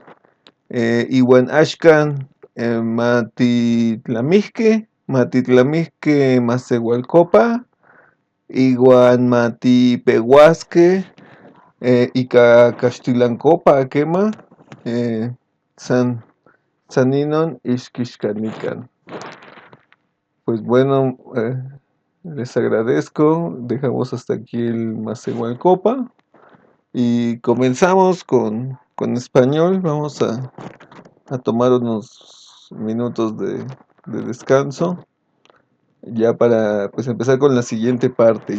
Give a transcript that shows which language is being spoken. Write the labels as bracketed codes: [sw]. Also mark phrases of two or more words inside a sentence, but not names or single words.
[nah] Iuan axkan matitlamihque maseualcopa iuan matipeuasqueh ika caxtilancopa quema. San inon ixquixcanican. [es] Pues bueno, les agradezco. Dejamos hasta aquí el maseualcopa y comenzamos con español. Vamos a tomar unos minutos de descanso ya para pues empezar con la siguiente parte.